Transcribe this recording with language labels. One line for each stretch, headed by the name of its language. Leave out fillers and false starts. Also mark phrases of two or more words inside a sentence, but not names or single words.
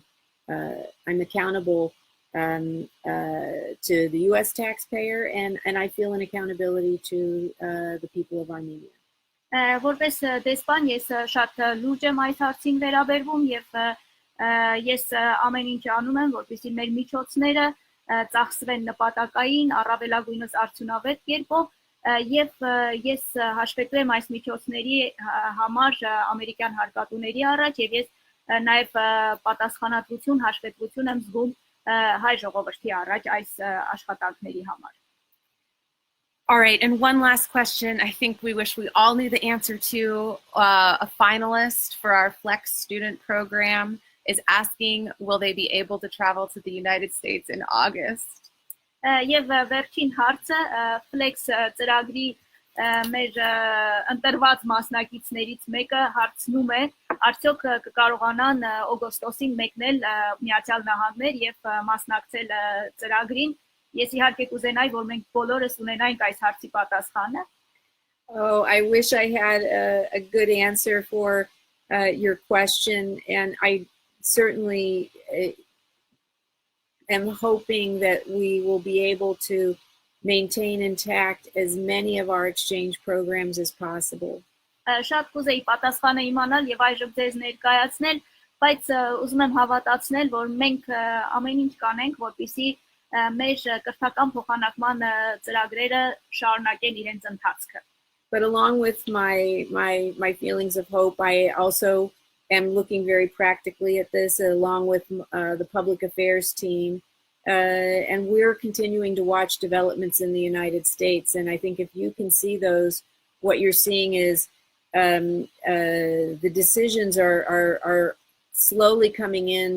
English: I'm accountable to the U.S. taxpayer, and I feel an accountability to the people of Armenia.
Armenian: Որպես դեսպան ես շատ լուրջ եմ այս հարցին վերաբերվում եւ ես ամեն ինչ անում եմ, որպեսզի մեր միջոցները ծախսվեն նպատակային, առավելագույնս արդյունավետ կերպով եւ ես հաշվետու եմ այս միջոցների համար ամերիկյան հարկատուների առաջ եւ ես նաեւ պատասխանատվություն, հաշվետվություն եմ զգում հայ ժողովրդի առաջ այս աշխատանքների համար.
English: All right, and one last question I think we wish we all knew the answer to. A finalist for our Flex student program is asking, will they be able to travel to the United States in August?
Armenian: Եվ վերջին հարցը Flex ծրագրի մեր ընտրված մասնակիցներից մեկը հարցնում է, արդյոք կկարողանան օգոստոսին մեկնել Միացյալ Նահանգներ եւ մասնակցել ծրագրին. Ես իհարկե կուզենայի, որ մենք բոլորս ունենայինք այս հարցի պատասխանը.
English: Oh, I wish I had a good answer for your question, and I certainly am hoping that we will be able to maintain intact as many of our exchange programs as possible.
Armenian: Շատ կուզեի պատասխանը իմանալ եւ այժմ ձեզ ներկայացնել, բայց ուզում եմ հավատացնել, որ մենք ամեն ինչ կանենք, որպեսզի մեր կրթական փոխանակման ծրագրերը շարունակեն իրենց ընթացքը.
English: But along with my feelings of hope, I also am looking very practically at this, along with the public affairs team, and we're continuing to watch developments in the United States. And I think if you can see those, what you're seeing is the decisions are slowly coming in,